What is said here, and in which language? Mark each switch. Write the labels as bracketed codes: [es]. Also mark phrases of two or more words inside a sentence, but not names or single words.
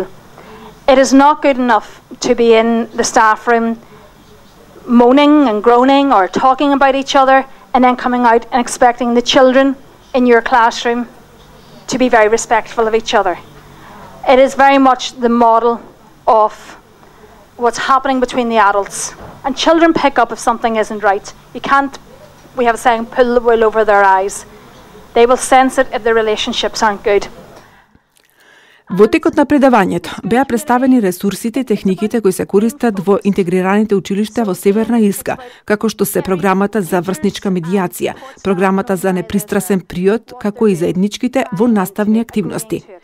[en] It is not good enough to be in the staff room moaning and groaning or talking about each other and then coming out and expecting the children in your classroom to be very respectful of each other. It is very much the model of what's happening between the adults. And children pick up if something isn't right. You can't, we have a saying, pull the wool over their eyes. They will sense it if the relationships aren't good. [mk] Во текот на предавањето беа представени ресурсите и техниките кои се користат во интегрираните училишта во Северна Ирска, како што се програмата за врсничка медијација, програмата за непристрасен приод, како и заедничките во наставни активности.